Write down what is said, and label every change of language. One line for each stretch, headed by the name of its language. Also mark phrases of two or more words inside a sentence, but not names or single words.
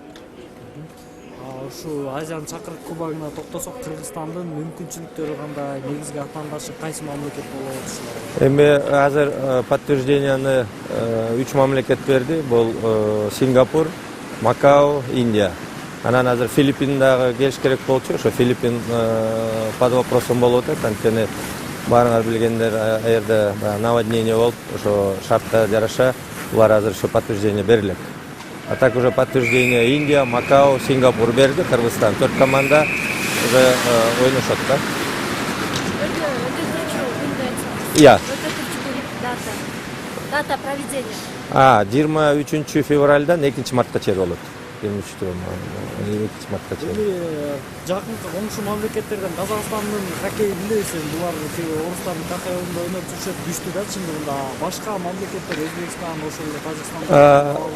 Kyrgyz: Ушу Азиянын чакырык кубогуна токтосок, Кыргызстандын мүмкүнчүлүктөрү кандай, негизги атаандашы кайсы мамлекет болот ушулар? Эми азыр подтвержденияны 3 мамлекет берди. Бул Сингапур, Макао, Индия. Анан азыр Филиппин дагы келиш керек болчу. Ошо Филиппин
Russian: под вопросом
Kyrgyz: болуп атат. Анткени баарыңар билгендер, аерде наводнение болуп, ошо шартка жараша булар азыр ошо подтверждение берилет.
Russian: А так уже подтверждение Индия, Макао, Сингапур берди, Кыргызстан.
Kyrgyz: 4 команда уже ойношот да. Я.
Russian: Дата проведения.
Kyrgyz: 23 февральдан 2 мартка чейин болот. 23 мартка чейин. Жакынкы коңшу мамлекеттерден Казакстандын хоккейин билесиң, булар орустардын хоккейинде ойноп жүрүшөт, күчтүү да чындыгында. Башка мамлекеттер, Өзбекстан, ошол эле Тажикстан.